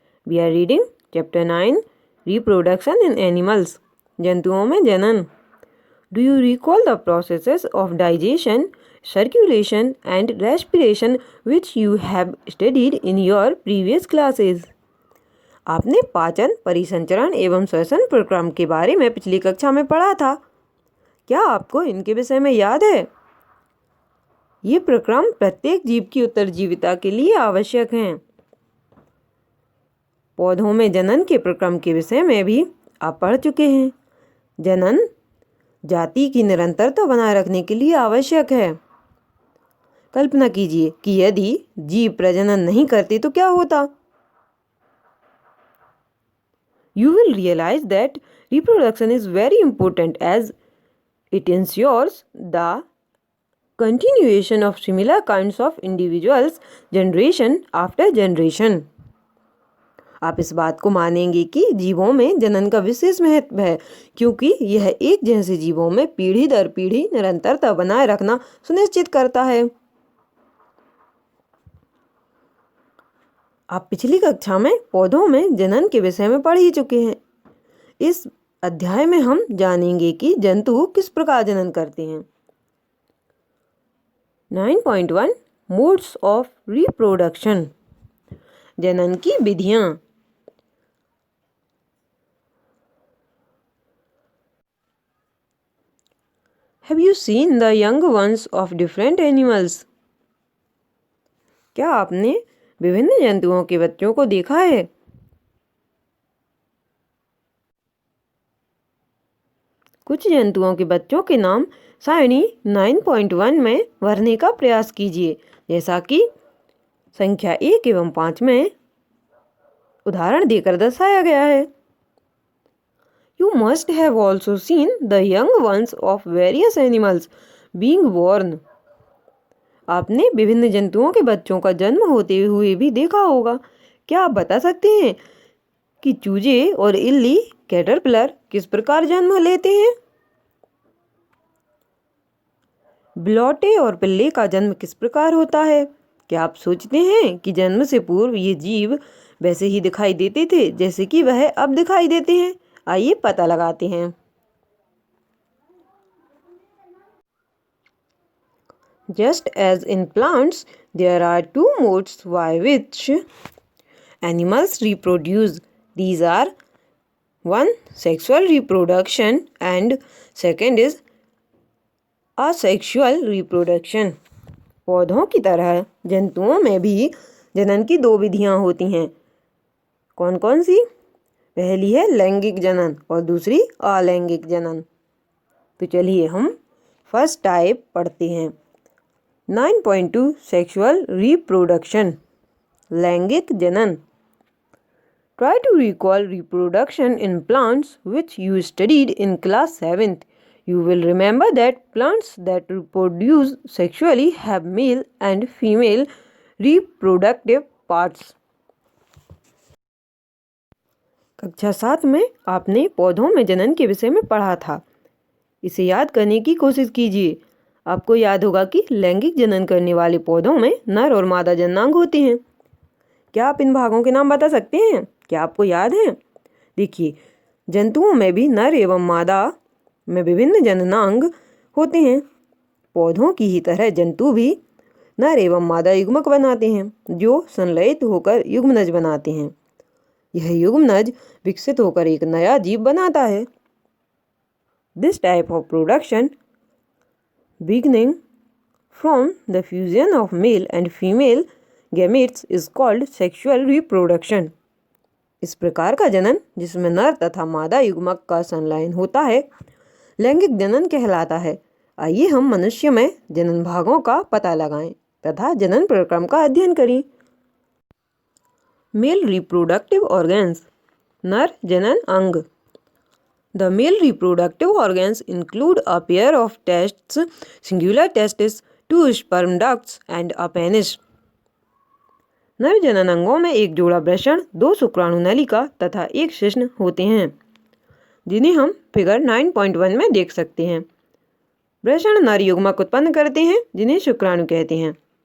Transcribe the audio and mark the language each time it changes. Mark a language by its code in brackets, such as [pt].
[en] We are reading chapter 9, reproduction in animals. [hi] जंतुओं में जनन. [en] Do you recall the processes of digestion, circulation and respiration which you have studied in your previous classes? [hi] आपने पाचन, परिसंचरण एवं श्वसन प्रक्रम के बारे में पिछली कक्षा में पढ़ा था. क्या आपको इनके विषय में याद है? ये प्रक्रम प्रत्येक जीव की उत्तरजीविता के लिए आवश्यक हैं. पौधों में जनन के प्रक्रम के विषय में भी आप पढ़ चुके हैं. जनन जाति की निरंतरता बनाए रखने के लिए आवश्यक है. कल्पना कीजिए कि यदि जीव प्रजनन नहीं करते तो क्या होता? [en] You will realize that reproduction is very important as it ensures the continuation of similar kinds of individuals generation after generation. [hi] आप इस बात को मानेंगे कि जीवों में जनन का विशेष महत्व है क्योंकि यह एक जैसे जीवों में पीढ़ी दर पीढ़ी निरंतरता बनाए रखना सुनिश्चित करता है. आप पिछली कक्षा में पौधों में जनन के विषय में पढ़ ही चुके हैं. इस अध्याय में हम जानेंगे कि जंतु किस प्रकार जनन करते हैं. [en] 9.1 modes of reproduction. [hi] जनन की विधियां. [en] Have you seen the young ones of different animals? [hi] क्या आपने विभिन्न जंतुओं के बच्चों को देखा है? कुछ जंतुओं के बच्चों के नाम सारणी 9.1 में भरने का प्रयास कीजिए जैसा कि संख्या 1 एवं 5 में उदाहरण देकर दर्शाया गया है. [en] You must have also seen the young ones of various animals being born. [hi] आपने विभिन्न जंतुओं के बच्चों का जन्म होते हुए भी देखा होगा. क्या आप बता सकते हैं कि चूजे और इल्ली कैटरपिलर किस प्रकार जन्म लेते हैं? बिलौटे और पिल्ले का जन्म किस प्रकार होता है? क्या आप सोचते हैं कि जन्म से पूर्व ये जीव वैसे ही दिखाई देते थे जैसे कि वह अब दिखाई देते हैं? आइए पता लगाते हैं. [en] Just as in plants, there are two modes by which animals reproduce. These are one sexual reproduction and second is asexual reproduction. [hi] पौधों की तरह जंतुओं में भी जनन की दो विधियां होती हैं. कौन कौन सी? पहली है लैंगिक जनन और दूसरी अलैंगिक जनन. तो चलिए हम फर्स्ट टाइप पढ़ते हैं. [en] 9.2 sexual reproduction. [hi] लैंगिक जनन. [en] Try to recall reproduction in plants which you studied in class 7th. You will remember that plants that reproduce sexually have male and female reproductive parts. [hi] कक्षा 7 में आपने पौधों में जनन के विषय में पढ़ा था. इसे याद करने की कोशिश कीजिए. आपको याद होगा कि लैंगिक जनन करने वाले पौधों में नर और मादा जननांग होते हैं. क्या आप इन भागों के नाम बता सकते हैं? क्या आपको याद है? देखिए, जंतुओं में भी नर एवं मादा में विभिन्न जननांग होते हैं. पौधों की ही तरह जंतु भी नर एवं मादा युग्मक बनाते हैं जो संलयित होकर युग्मनज बनाते हैं. यह युग्मनज विकसित होकर एक नया जीव बनाता है. [en] This type of production beginning from the fusion of male and female gametes is called sexual reproduction. [hi] इस प्रकार का जनन जिसमें नर तथा मादा युग्मक का संलयन होता है लैंगिक जनन कहलाता है. आइए हम मनुष्य में जनन भागों का पता लगाएं तथा जनन प्रक्रम का अध्ययन करें. [en] Male reproductive organs. [hi] नर जनन अंग. [en] The male reproductive organs include a pair of testes, singular testis, two sperm ducts and a penis. [hi] नर जनन अंगों में एक जोड़ा वृषण, दो शुक्राणु नलिका तथा एक शिश्न होते हैं जिन्हें हम फिगर 9.1 में देख सकते हैं. वृषण नर युग्मक उत्पन्न करते हैं जिन्हें शुक्राणु कहते हैं।